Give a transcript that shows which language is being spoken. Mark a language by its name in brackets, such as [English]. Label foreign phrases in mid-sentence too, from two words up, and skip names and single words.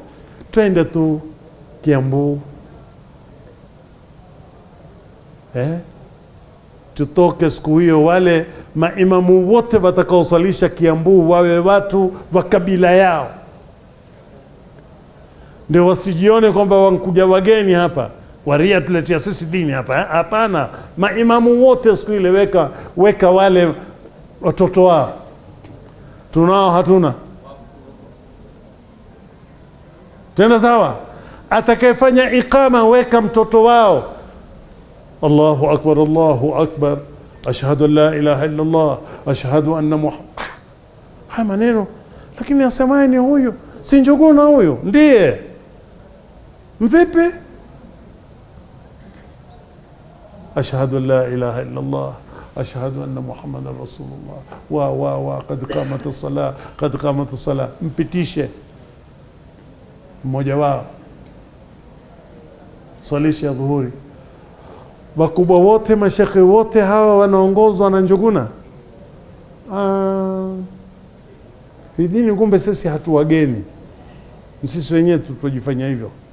[Swahili] Twende tu Kiambu, tutoke siku hiyo, wale maimamu wote watakaosalisha Kiambu wawe watu wa kabila yao, ndio wasijione kwamba wankuja wageni hapa, waria tuletea sisi dini hapa. Hapana, maimamu wote siku ile weka wale watoto wao. Tunao hatuna? Tena sawa, atakayefanya iqama weka mtoto wao, [Arabic] الله أكبر، الله أكبر، أشهد أن لا إله إلا الله، أشهد أن محمد. [Swahili] Haya maneno, lakini asemani huyo si Njuguna, huyo ndiye mvipi? [Arabic] أشهد أن لا إله إلا الله، أشهد أن محمدا رسول الله وقد قامت الصلاة، قد قامت الصلاة. [Swahili] Mpitishe mmoja wao swalisha ya dhuhuri. Wakubwa wote, mashekhe wote hawa wanaongozwa na Njuguna. Hii dini kumbe sisi hatu wageni, sisi wenyewe tutujifanya hivyo.